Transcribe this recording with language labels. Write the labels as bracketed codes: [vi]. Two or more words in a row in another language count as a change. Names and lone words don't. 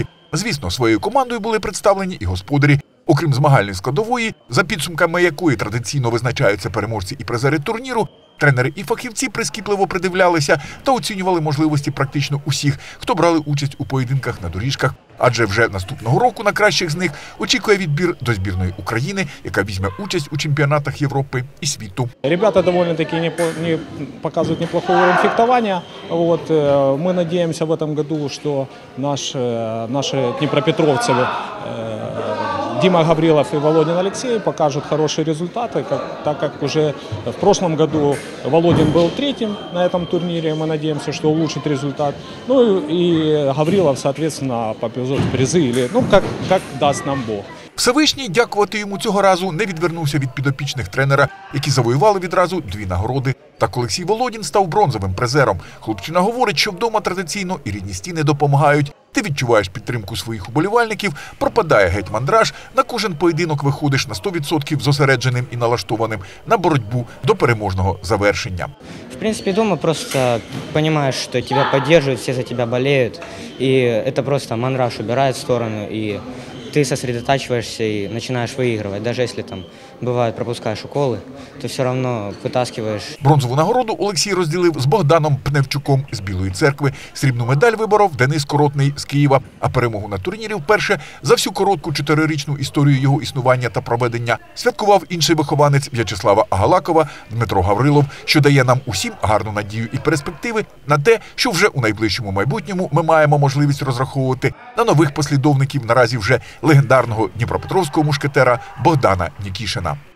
[uk] Звісно, своєю командою були представлені і господарі. Окрім змагальної складової, за підсумками якої традиційно визначаються переможці і призери турніру, тренери і фахівці прискіпливо придивлялися та оцінювали можливості практично усіх, хто брали участь у поєдинках на доріжках. Адже вже наступного року на кращих з них очікує відбір до збірної України, яка візьме участь у чемпіонатах Європи і світу. [ru] Ребята довольно-таки показывают неплохой уровень фехтования. Мы надеемся в этом году, что наши днепропетровцы Дима Гаврилов и Володин Алексей покажут хорошие результаты, так как уже в прошлом году Володин был третьим на этом турнире, мы надеемся, что улучшит результат. Ну и Гаврилов, соответственно, попадет в призы, или, как даст нам Бог. [uk] Всевишній, дякувати йому цього разу, не відвернувся від підопічних тренера, які завоювали відразу 2 нагороди. Так Олексій Володін став бронзовим призером. Хлопчина говорить, що вдома традиційно і рідні стіни допомагають. Ти відчуваєш підтримку своїх уболівальників, пропадає геть мандраж, на кожен поєдинок виходиш на 100% зосередженим і налаштованим на боротьбу до переможного завершення. [ru] В принципе, дома просто понимаешь, что тебя поддерживают, все за тебя болеют, и это просто мандраж убирает в сторону, и ты сосредотачиваешься и начинаешь выигрывать. Даже если там бывает пропускаешь уколы, то все равно вытаскиваешь. [uk] Бронзову нагороду Олексій розділив з Богданом Пневчуком з Білої Церкви. Срібну медаль виборов Денис Коротний з Києва. А перемогу на турнірі вперше за всю коротку 4-річну історію його існування та проведення святкував інший вихованець В'ячеслава Агалакова Дмитро Гаврилов, що дає нам усім гарну надію і перспективи на те, що вже у найближчому майбутньому ми маємо можливість розраховувати на нових послідовників наразі вже легендарного дніпропетровського мушкетера Богдана Нікішина.